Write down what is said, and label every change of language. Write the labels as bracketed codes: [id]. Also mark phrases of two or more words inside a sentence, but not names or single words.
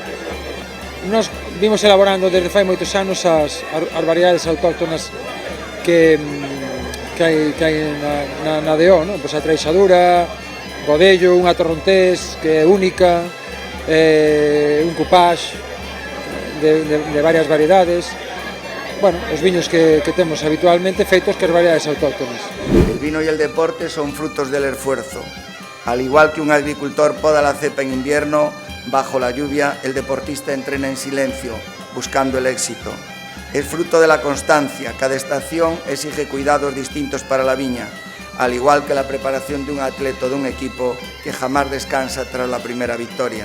[gl] Nos vimos elaborando desde fai moitos anos as variedades autóctonas que hai na DO, non? Pois a Treixadura, Godello, unha Torrontés que é única, un Cupage de varias variedades. Bueno, os viños que temos habitualmente feitos que as variedades autóctonas. [es] El vino y el deporte son frutos del esfuerzo. Al igual que un agricultor poda la cepa en invierno, bajo la lluvia, el deportista entrena en silencio, buscando el éxito. Es fruto de la constancia. Cada estación exige cuidados distintos para la viña, al igual que la preparación de un atleta o de un equipo que jamás descansa tras la primera victoria.